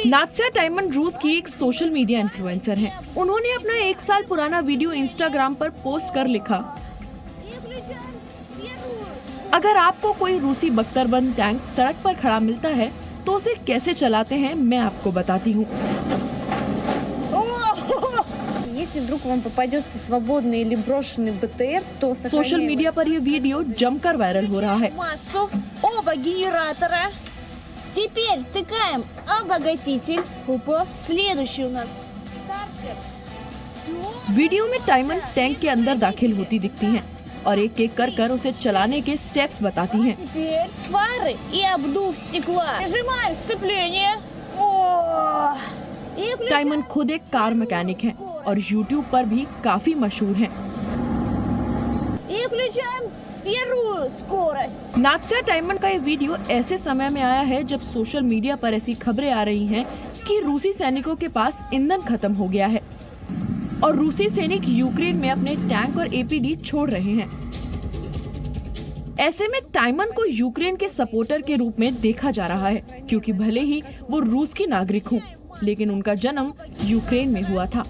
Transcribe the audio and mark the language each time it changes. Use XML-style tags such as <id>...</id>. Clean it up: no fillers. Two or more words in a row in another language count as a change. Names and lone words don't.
<hi>नात्सिया टाइमन रूस की एक सोशल मीडिया इन्फ्लुएंसर हैं। उन्होंने अपना 1 साल पुराना वीडियो इंस्टाग्राम पर पोस्ट कर लिखा, अगर आपको कोई रूसी बख्तरबंद टैंक सड़क पर खड़ा मिलता है तो उसे कैसे चलाते हैं मैं आपको बताती हूँ।</hi> <ru>Если вдруг вам попадется свободный или брошенный БТР, то</ru> <hi>सोशल मीडिया पर ये वीडियो जमकर वायरल हो रहा है।</hi> <ru>Массу, оба генератора. Теперь втыкаем обогатитель. Опа, следующий у нас стартер.</ru> <hi>वीडियो में टाइमन टैंक के अंदर दाखिल होती दिखती हैं और एक एक कर उसे चलाने के स्टेप्स बताती हैं।</hi> <ru>Теперь фары и обдув стекла. Нажимаем сцепление. О!</ru> <hi>टाइमन खुद एक कार मैकेनिक हैं और YouTube पर भी काफी मशहूर हैं।</hi> <ru>И включаем первую скорость.</ru> <hi>नात्सिया टाइमन का ये वीडियो ऐसे समय में आया है जब सोशल मीडिया पर ऐसी खबरें आ रही हैं कि रूसी सैनिकों के पास ईंधन खत्म हो गया है और रूसी सैनिक यूक्रेन में अपने टैंक और एपीडी छोड़ रहे हैं। ऐसे में टाइमन को यूक्रेन के सपोर्टर के रूप में देखा जा रहा है, क्योंकि भले ही वो रूस की नागरिक हों, लेकिन उनका जन्म यूक्रेन में हुआ था।</hi>